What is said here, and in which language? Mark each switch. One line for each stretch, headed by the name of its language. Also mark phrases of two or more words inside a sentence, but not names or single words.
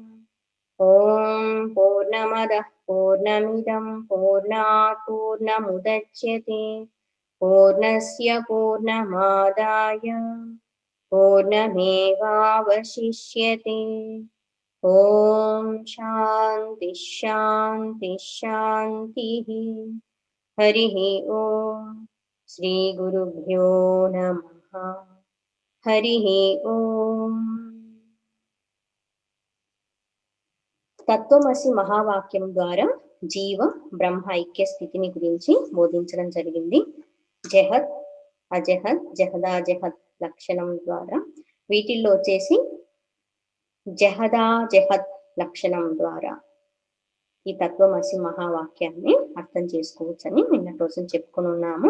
Sanskrit: ॐ पूर्णमदः पूर्णमिदं पूर्णात् पूर्णमुदच्यते पूर्णस्य पूर्णमादाय पूर्णमेवावशिष्यते. ॐ शान्ति शान्ति शान्ति. हरिः ॐ। श्री गुरुभ्यो नमः. हरिः ॐ.
Telugu: తత్వమసి మహావాక్యం ద్వారా జీవ బ్రహ్మ ఐక్య స్థితిని గురించి బోధించడం జరిగింది. జహత్, అజహత్, జహదాజహత్ లక్షణం ద్వారా వీటిల్లో వచ్చేసి జహదాజహత్ లక్షణం ద్వారా ఈ తత్వమసి మహావాక్యాన్ని అర్థం చేసుకోవచ్చని నిన్నటి రోజున చెప్పుకుని ఉన్నాము.